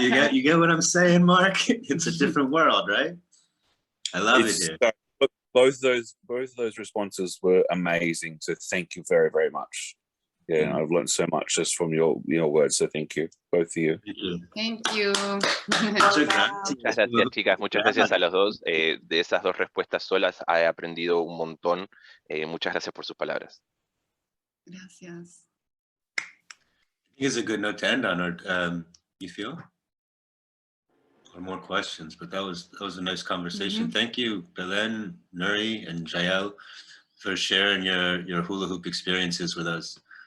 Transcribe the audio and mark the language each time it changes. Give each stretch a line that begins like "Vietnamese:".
English: You get what I'm saying, Mark? It's a different world, right? I love it here. Both those responses were amazing. So thank you very, very much. Yeah, I've learned so much just from your words. So thank you, both of you. Thank you.
Spanish: Muchas gracias, chicas. Muchas gracias a los dos. De esas dos respuestas solas he aprendido un montón. Muchas gracias por sus palabras. Gracias.
English: I think it's a good note to end on, or you feel? Or more questions, but that was a nice conversation. Thank you, Belen, Nuri, and Jael, for sharing your hula hoop experiences with us.